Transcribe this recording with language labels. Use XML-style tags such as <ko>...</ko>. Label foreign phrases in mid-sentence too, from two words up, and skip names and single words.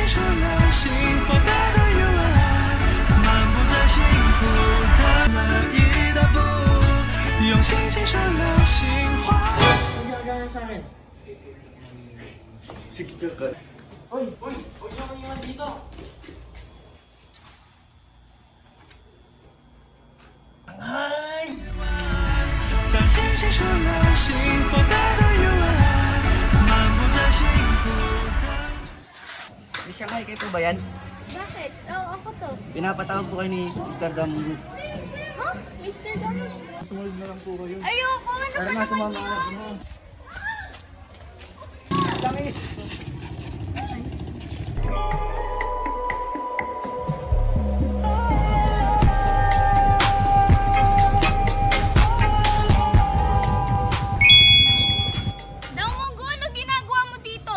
<zh>流星，活得多有爱，漫步在幸福的每一大步，用星星说流星花。</zh> <tl>Ano ginagawa sa akin? Sige, joke. Hoy! Huwag niyo akong iwan dito!</tl> <zh>当星星说流星，活得多有爱，漫步在幸福的。</zh> <tl>Miss Shanghai, kayo po ba yan? Bakit? Oo, ako to. Pinapatawag po kayo ni Mr. Damungo. Ha? Mr. Damos? Sumunod na lang po kayo. Ayoko! Ano Tara ba na, naman sumama yan? ka na. Tamis! Damungo, ano ginagawa mo dito?</tl>